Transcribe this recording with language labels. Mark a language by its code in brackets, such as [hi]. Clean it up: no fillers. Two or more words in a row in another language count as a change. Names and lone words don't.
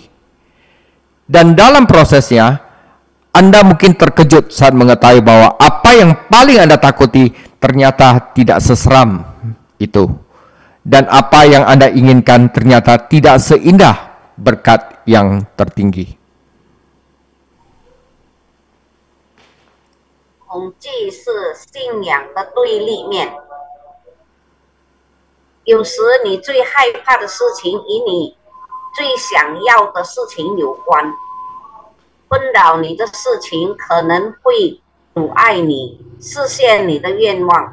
[id] Dan dalam prosesnya, Anda mungkin terkejut saat mengetahui bahwa apa yang paling Anda takuti ternyata tidak seseram itu. Dan apa yang Anda inginkan ternyata tidak seindah berkat yang tertinggi. [zh] 恐惧是信仰的对立面。有时你最害怕的事情与你最想要的事情有关，困扰你的事情可能会阻碍你实现你的愿望。